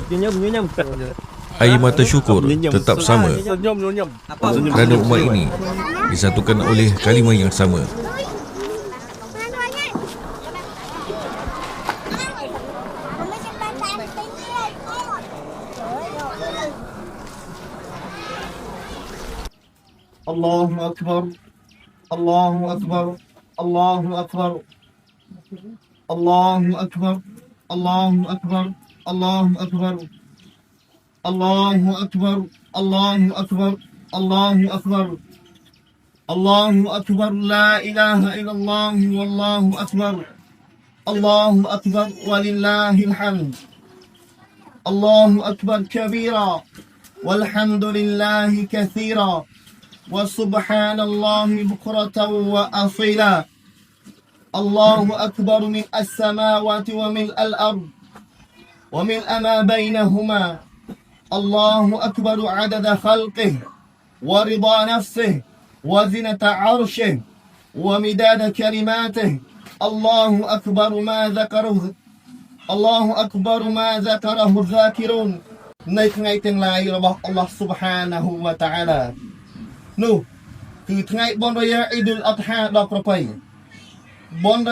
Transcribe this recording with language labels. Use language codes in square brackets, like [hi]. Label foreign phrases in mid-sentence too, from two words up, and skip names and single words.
[ms] Air mata syukur tetap sama, kerana umat ini disatukan oleh kalimah yang sama. [ar] الله أكبر. الله أكبر الله أكبر. الله أكبر الله أكبر. الله أكبر الله أكبر. الله أكبر الله أكبر الله أكبر. لا إله إلا الله والله أكبر الله أكبر ولله الحمد. الله أكبر كبيرا والحمد لله كثيرا وسبحان الله بكرة وأصيلا الله أكبر من السماوات وملء الأرض وملء ما بينهما الله أكبر عدد خلقه ورضا نفسه وزنة عرشه ومداد كلماته الله أكبر ما ذكره الله أكبر ما ذكره الذاكرون [km] ในថ្ងៃទាំងឡាយរបស់ [ar] الله سبحانه وتعالى [km] នោះគឺថ្ងៃបុណ្យរយៈអ៊ីឌុលអដ្ឋាដ៏ប្រពៃបុណ្យរ